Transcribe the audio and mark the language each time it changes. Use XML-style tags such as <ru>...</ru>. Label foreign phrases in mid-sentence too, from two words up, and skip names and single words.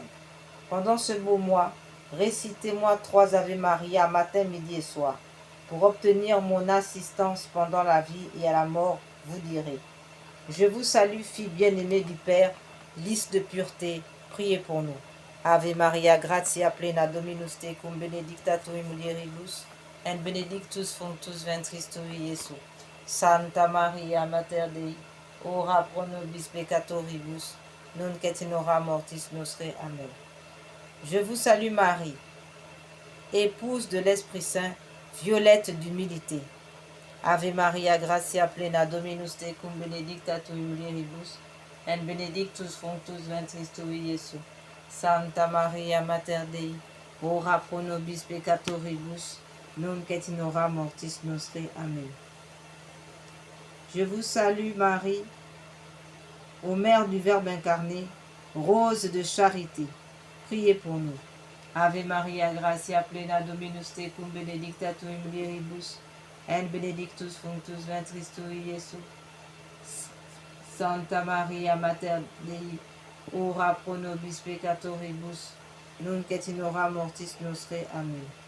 <fr>Pendant ce beau mois, récitez-moi 3 Ave Maria matin, midi et soir. Pour obtenir mon assistance pendant la vie et à la mort, vous direz: je vous salue, fille bien-aimée du Père, lys de pureté, priez pour nous.</fr> <la>Ave Maria, gratia plena Dominus tecum, benedicta tu in mulieribus, et benedictus fructus ventris tui, Iesus. Santa Maria, Mater Dei, ora pro nobis peccatoribus, nunc et in hora mortis nostre. Amen.</la> <fr>Je vous salue Marie, épouse de l'Esprit Saint, violette d'humilité.</fr> <la>Ave Maria, gratia plena Dominus tecum, benedicta tu in mulieribus, et benedictus fructus ventris tui, Iesus. Santa Maria, Mater Dei, ora pro nobis peccatoribus, nunc et in hora mortis nostre. Amen.</la> <fr>Je vous salue Marie, ô Mère du Verbe incarné, rose de charité, priez pour nous.</fr> <la>Ave Maria, gratia plena Dominus tecum, benedicta tu in mulieribus, et benedictus fructus ventris tui, Iesus. Santa Maria, Mater Dei, ora pro nobis peccatoribus, nunc et in hora mortis nostre. Amen.</la>